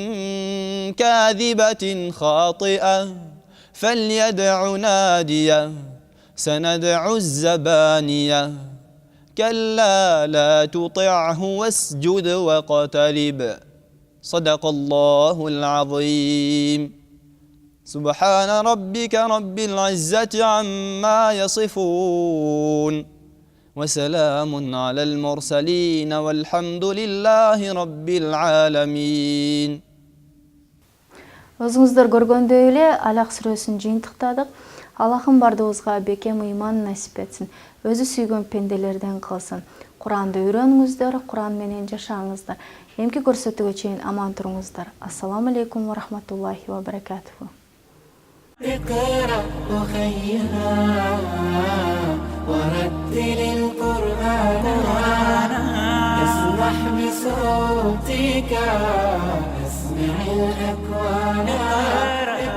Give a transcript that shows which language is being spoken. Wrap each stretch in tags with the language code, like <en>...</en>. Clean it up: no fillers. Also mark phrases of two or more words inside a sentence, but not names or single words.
<ar>كاذبة خاطئة فليدع ناديه سندع الزبانية كلا لا تطعه واسجد واقترب صدق الله العظيم. سبحان ربك رب العزة عما يصفون وسلام على المرسلين والحمد لله رب العالمين.</ar> <ky>Өзіңіздер көргөндөй эле Алақ сүрөсүн жыйынтыктадык. Аллахым бардыгыбызга бекем ыйман насип этсин. Өзү сүйгөн пенделерден кылсын. Куранды үйрөнүңүздөр, Куран менен жашаңыздар. Эмки көрсөтүүгө чейин аман туруңуздар.</ky> <ar>السلام عليكم ورحمة الله وبركاته. اقرأ أخيها ورتل القرآن اسمح بصوتك اسمع الأكوان</ar>